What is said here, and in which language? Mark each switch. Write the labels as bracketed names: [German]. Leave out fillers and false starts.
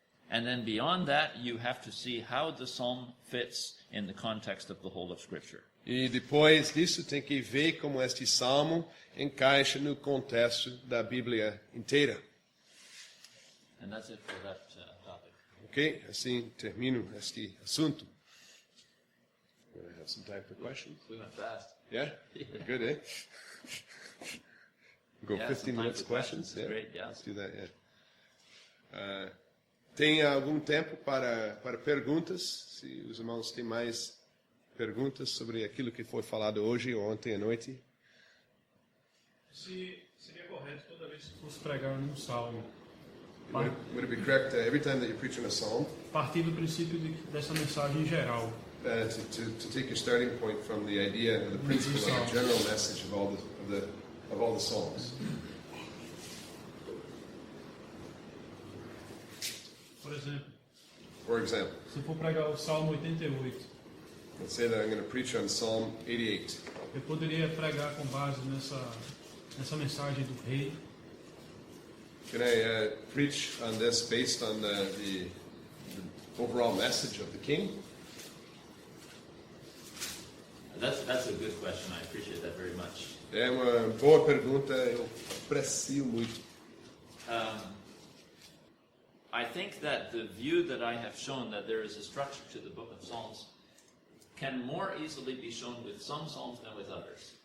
[English] And then beyond that, you have to see how the psalm fits in the context of the whole of Scripture. [Portuguese] E depois disso tem que ver como este salmo encaixa no contexto da Bíblia inteira. [English] And that's it for that topic. [Portuguese] Ok? Assim termino este assunto. [English] I have some time for questions. We went fast. Yeah? Good, eh? Go Yeah, 15 some time minutes for questions. questions is great, yeah. Let's do that, yeah. [Portuguese] Tem algum tempo para perguntas? Se os irmãos têm mais perguntas sobre aquilo que foi falado hoje ou ontem à noite? Se seria correto toda vez que fosse pregar num salmo, [English] Would it be correct every time that you preach on a psalm [Portuguese] partir do princípio dessa mensagem geral, [English] to take your starting point from the idea or the principle of the general message of all the psalms? [Portuguese] por exemplo, [English] For example, [Portuguese] se eu for pregar o Salmo 88, [English] let's say that I'm going to preach on Psalm 88. [Portuguese] eu poderia pregar com base nessa mensagem do rei, [English] Can I preach on this based on the the overall message of the king? That's a good question. I appreciate that very much. [Portuguese] É uma boa pergunta, eu aprecio muito. [English] I think that the view that I have shown, that there is a structure to the book of Psalms, can more easily be shown with some Psalms than with others.